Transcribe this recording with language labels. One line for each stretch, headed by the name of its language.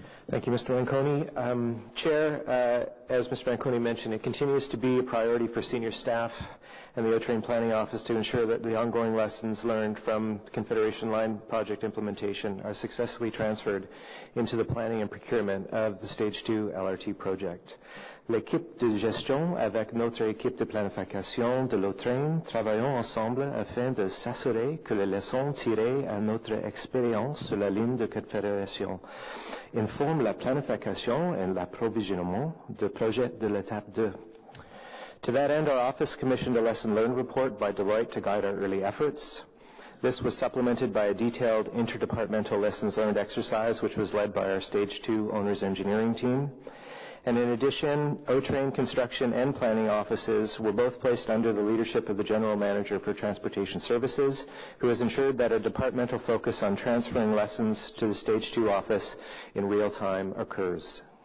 English: Thank you, Mr. Manconi. Chair, as Mr. Manconi mentioned, it continues to be a priority for senior staff and the O-Train Planning Office to ensure that the ongoing lessons learned from the Confederation Line project implementation are successfully transferred into the planning and procurement of the Stage 2 LRT project.
French: L'équipe de gestion avec notre équipe de planification de l'O-Train travaillons ensemble afin de s'assurer que les leçons tirées à notre expérience sur la ligne de Confédération informent la planification et l'approvisionnement de projets de l'étape 2.
English: To that end, our office commissioned a lesson learned report by Deloitte to guide our early efforts. This was supplemented by a detailed interdepartmental lessons learned exercise, which was led by our Stage 2 Owners Engineering team. And in addition, O-Train construction and planning offices were both placed under the leadership of the General Manager for Transportation Services, who has ensured that a departmental focus on transferring lessons to the Stage 2 office in real time occurs.